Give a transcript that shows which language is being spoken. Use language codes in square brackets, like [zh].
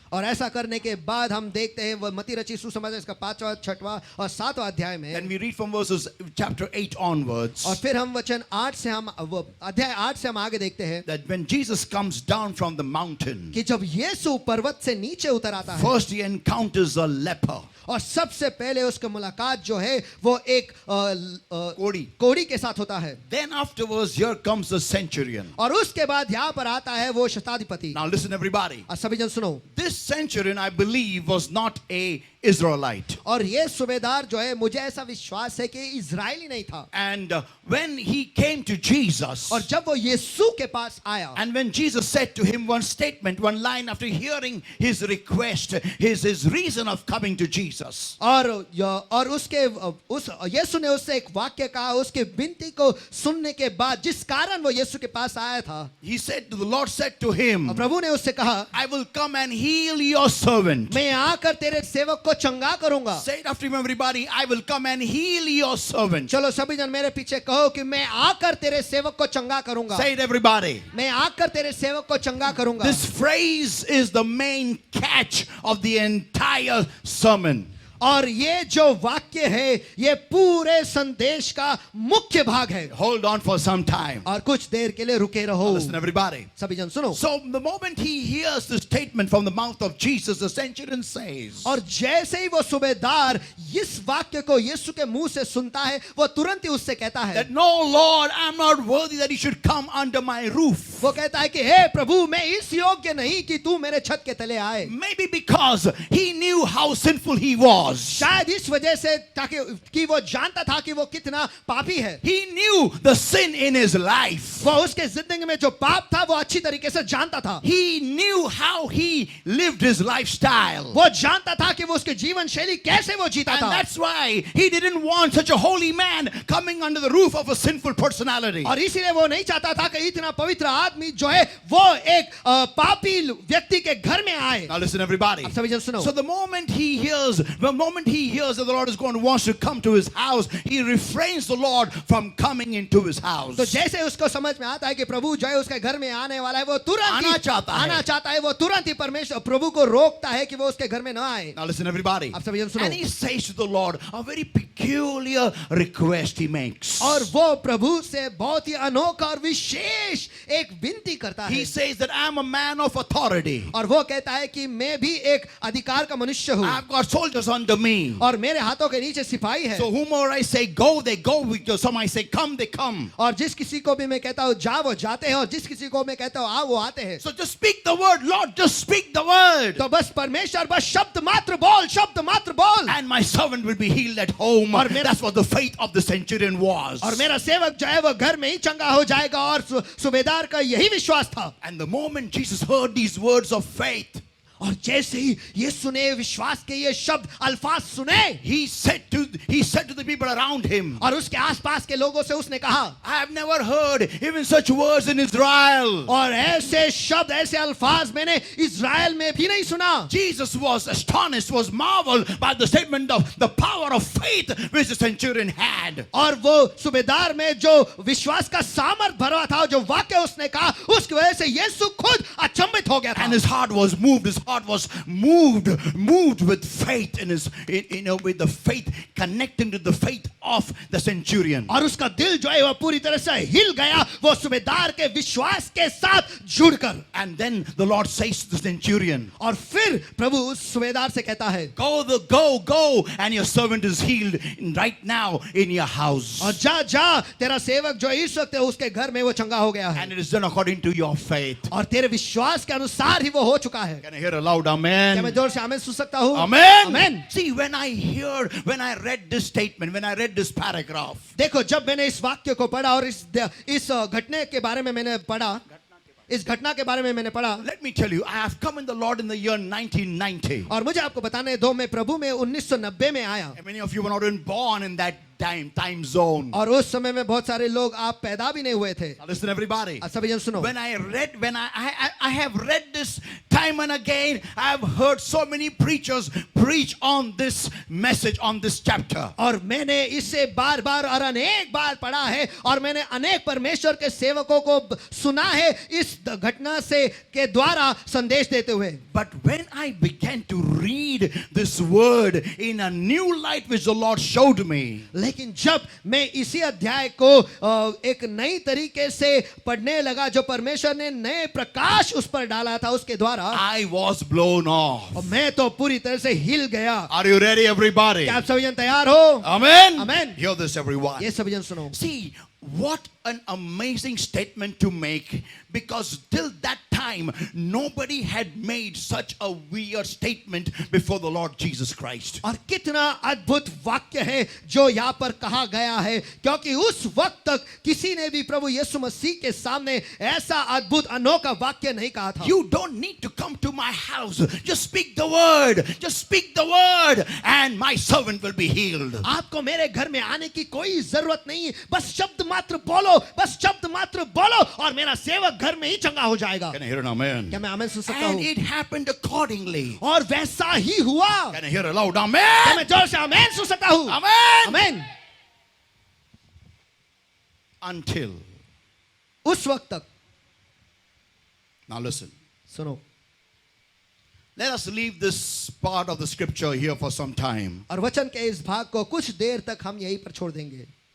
[hi] और ऐसा करने के बाद हम देखते हैं वो मत्ती रचित सुसमाचार इसका 5वां, 6वां और 7वां अध्याय में. [en] Then we read from verses chapter 8 onwards. [hi] और फिर हम वचन 8 से हम अध्याय 8 से हम आगे देखते हैं [en] That when Jesus comes down from the mountain, [hi] कि जब यीशु पर्वत से नीचे उतर आता है [en] First, he encounters a leper. [hi] और सबसे पहले उसकी मुलाकात जो है वो एक कोड़ी के साथ होता है। [en] Then afterwards, here comes the centurion. [hi] और उसके बाद यहाँ पर आता है वो शताधिपति। [en] Now listen, everybody. [hi] और सभी जन सुनो, [en] This centurion, I believe, was not a Israelite. [hi] और ये सूबेदार जो है मुझे ऐसा विश्वास है कि इजरायली नहीं था। [en] And when he came to Jesus, [hi] और जब वो यीशु के पास आया [en] and when Jesus said to him one statement, one line after hearing his request, his reason of coming to Jesus. [hi] और उसके उस यीशु ने उससे एक वाक्य कहा उसके विनती को सुनने के बाद जिस कारण वो यीशु के पास आया था। [en] He said, the Lord said to him, [hi] और प्रभु ने उससे कहा, [en] I will come and heal your servant. [hi] मैं आकर तेरे सेवक को चंगा करूंगा। [en] Say it after me, everybody. I will come and heal your servant. [hi] चलो सभी जन मेरे पीछे कहो कि मैं आकर तेरे सेवक को चंगा करूंगा। [en] Say it, everybody. [hi] मैं आकर तेरे सेवक को चंगा करूंगा। [en] This phrase is the main catch of the entire sermon. [hi] और ये जो वाक्य है ये पूरे संदेश का मुख्य भाग है। [en] Hold on for some time. [hi] और कुछ देर के लिए रुके रहो। [en] Listen, everybody. [hi] सभी जन सुनो। [en] So the moment he hears the statement from the mouth of Jesus, the centurion says, [hi] और जैसे ही वो सूबेदार इस वाक्य को यीशु के मुंह से सुनता है वो तुरंत ही उससे कहता है [en] that no, Lord, I'm not worthy that you should come under my roof. [hi] वो कहता है कि हे प्रभु मैं इस योग्य नहीं कि तू मेरे छत के तले आए। [en] Maybe because he knew how sinful he was. [hi] शायद इस वजह से ताकि कि वो जानता था कि वो कितना पापी है। [en] He knew the sin in his life. [hi] वो उसके जिंदगी में जो पाप था वो अच्छी तरीके से जानता था। [en] He knew how he lived his lifestyle. [hi] वो जानता था कि वो उसके जीवन शैली कैसे वो जीता [en] And [hi] था। [en] that's why he didn't want such a holy man coming under the roof of a sinful personality. [hi] और इसीलिए वो नहीं चाहता था कि इतना पवित्र आदमी जो है वो एक पापी व्यक्ति के घर में आए। [en] Now listen, everybody. [hi] अब सभी जन सुनो। [en] So the moment he hears that the Lord is going to wants to come to his house, he refrains the Lord from coming into his house. [hi] तो जैसे उसको समझ में आता है कि प्रभु जो है उसके घर में आने वाला है वो तुरंत आना चाहता है वो तुरंत ही परमेश्वर प्रभु को रोकता है कि वो उसके घर में न आए। [en] Now listen, everybody. [hi] अब सभी जन सुनो। [en] And he says to the Lord a very peculiar request he makes. [hi] और वो प्रभु से बहुत ही अनोखा और विशेष एक विनती करता है। [en] He says that I'm a man of authority. [hi] और वो कहता है कि मैं भी एक अधिकार का मनुष्य हूँ। [en] I've got soldiers under me. [hi] और मेरे हाथों के नीचे सिपाही है। [en] So whomever I say go, they go. Some I say come, they come. [hi] और जिस किसी को भी मैं कहता हूँ जा वो जाते हैं और जिस किसी को मैं कहता हूँ आ वो आते हैं। [en] So just speak the word, Lord, just speak the word. [hi] तो बस परमेश्वर बस शब्द मात्र बोल। [en] And my servant will be healed at home. That's what the faith of the centurion was. [hi] और मेरा सेवक जो है वो घर में ही चंगा हो जाएगा और सूबेदार का यही विश्वास था। [en] And the moment Jesus heard these words of faith, [hi] और जैसे ही यीशु ने विश्वास के ये शब्द अल्फाज सुने, [en] he said to the people around him, [hi] और उसके आसपास के लोगों से उसने कहा, [en] I have never heard even such words in Israel. [hi] और ऐसे शब्द ऐसे अल्फाज मैंने इज़राइल में भी नहीं सुना। [en] Jesus was astonished, was marveled by the statement of the power of faith which the centurion had. [hi] और वो सूबेदार में जो विश्वास का सामर्थ भरा था जो वाक्य उसने कहा उसकी वजह से यीशु खुद अचंभित हो गया था। [en] And his heart was moved. His heart was moved with faith in his, with the faith connecting to the faith of the centurion. [hi] और उसका दिल जो है वो पूरी तरह से हिल गया वो सूबेदार के विश्वास के साथ जुड़कर। [en] And then the Lord says to the centurion, [hi] और फिर प्रभु उस सूबेदार से कहता है, [en] go, and your servant is healed right now in your house. [hi] और जा तेरा सेवक जो इस वक्त है उसके घर में वो चंगा हो गया है। [en] And it is done according to your faith. [hi] और तेरे विश्वास के अनुसार ही वो हो चुका है। [en] Can I hear a loud [hi] क्या मैं [en] amen? [hi] जोर से आमीन सुन सकता हूँ? [en] Amen. [hi] आमीन। [en] See, when I read this statement, when I read this paragraph, [hi] देखो जब मैंने इस वाक्य को पढ़ा और इस घटने के बारे में मैंने पढ़ा, इस घटना के बारे में मैंने पढ़ा, [en] let me tell you, I have come in the Lord in the year 1990. [hi] और मुझे आपको बताने दो मैं प्रभु में 1990 में आया। [en] And many of you were not even born in that time zone. [hi] और उस समय में बहुत सारे लोग आप पैदा भी नहीं हुए थे। [en] Now listen, everybody. [hi] अब सभी जन सुनो। [en] When I have read this time and again, I have heard so many preachers preach on this message, on this chapter. [hi] और मैंने इसे बार बार और अनेक बार पढ़ा है और मैंने अनेक परमेश्वर के सेवकों को सुना है इस घटना से के द्वारा संदेश देते हुए. [en] But when I began to read this word in a new light which the Lord showed me, [hi] लेकिन जब मैं इसी अध्याय को एक नई तरीके से पढ़ने लगा जो परमेश्वर ने नए प्रकाश उस पर डाला था उसके द्वारा, [en] I was blown off. [hi] और मैं तो पूरी तरह से हिल गया. [en] Are you ready, everybody? [hi] क्या आप सभी जन तैयार हो? [en] Amen. Amen. Hear this, everyone. [hi] ये सभी जन सुनो. [en] See, what an amazing statement to make, because till that time nobody had made such a weird statement before the Lord Jesus Christ. [hi] और कितना अद्भुत वाक्य है जो यहाँ पर कहा गया है, क्योंकि उस वक्त तक किसी ने भी प्रभु यीशु मसीह के सामने ऐसा अद्भुत अनोखा वाक्य नहीं कहा था. [en] You don't need to come to my house. Just speak the word. Just speak the word, and my servant will be healed. [hi] आपको मेरे घर में आने की कोई जरूरत नहीं, बस शब्द मात्र बोलो, बस शब्द मात्र बोलो और मेरा सेवक घर में ही चंगा हो जाएगा. [en] Can I hear an amen? [hi] क्या मैं आमेन सुन सकता [en] And [hi] हूँ? [en] it happened accordingly. [hi] और वैसा ही हुआ. [en] Can I hear a loud [hi] क्या [en] amen? [hi] मैं जोर से आमेन सुन सकता हूँ? [en] Amen. [hi] आमेन. [en] Until. [hi] उस वक्त तक. [en] Now listen. [hi] सुनो. [en] Let us leave this part of the scripture here for some time. [hi] और वचन के इस भाग को कुछ देर तक हम यहीं पर छोड़ देंगे.